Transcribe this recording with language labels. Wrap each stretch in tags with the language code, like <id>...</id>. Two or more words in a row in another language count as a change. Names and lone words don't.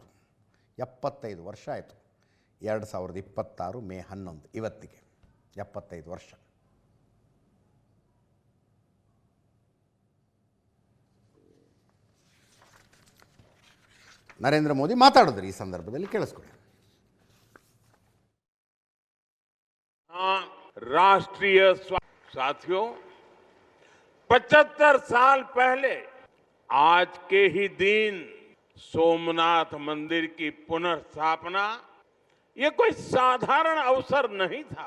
<kn>75 ವರ್ಷ ಆಯಿತು. 2026 ಮೇ 11 ಇವತ್ತಿಗೆ 75 ವರ್ಷ. ನರೇಂದ್ರ ಮೋದಿ ಮಾತಾಡಿದ್ರು ಈ ಸಂದರ್ಭದಲ್ಲಿ, ಕೇಳಿಸ್ಕೊಳ್ಳಿ.</kn> <hi>राष्ट्रीय साथियों, 75 साल पहले आज के ही दिन सोमनाथ मंदिर की पुनर्स्थापना ये कोई साधारण अवसर नहीं था.</hi>